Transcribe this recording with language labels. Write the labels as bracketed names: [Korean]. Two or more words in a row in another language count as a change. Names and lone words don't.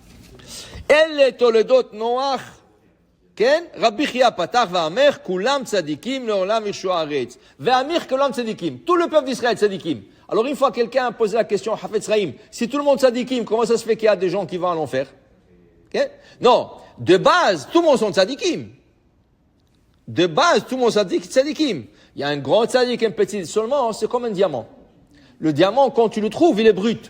[Hebrew] אלה תולדות נוח, כן? רבי חייא פתח ואמר, כולם צדיקים לעולם ירשו הארץ. ואמר כולם צדיקים. [French] Tout le peuple d'Israël tzadikim. Alors une fois quelqu'un a posé la question, Hafetz Chaim, si tout le monde tzadikim, comment ça se fait qu'il y a des gens qui vont à l'enfer? Okay? Non, de base, tout le monde sont tzadikim. De base, tout le monde sont tzadikim. Il y a un grand tzadik, un petit, seulement, c'est comme un diamant. Le diamant, quand tu le trouves, il est brut.